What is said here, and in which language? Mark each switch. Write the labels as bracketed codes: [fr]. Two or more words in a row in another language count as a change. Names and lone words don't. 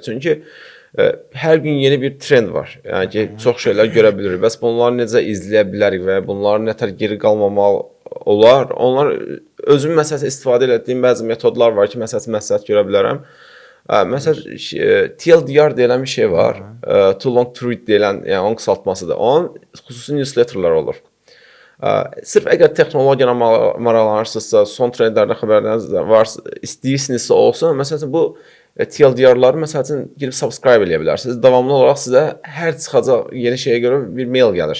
[az] Çünki hər gün yeni bir trend var. Yəni ki, çox şeylər görə bilirik. Bəs bunları necə izləyə bilərik və bunları nətər geri qalmamalı olar? Onlar özüm məsələn istifadə etdiyim bəzi metodlar var ki, məsləhət görə bilərəm. Məsələn, TLDR deyilən bir şey var. [en] Too long to read [az] deyilən, yəni onun qısaltmasıdır. Onun xüsusi newsletterlər olur. Sırf əgər texnologiya maraqlanırsınızsa, son trendlərdən xəbərləriniz varsa, istəyirsinizsə olsun, məsələn bu TLDR-ları məsələn girib subscribe eləyə bilərsiniz. Davamlı olaraq sizə hər çıxacaq yeni şeyə görə bir mail gəlir.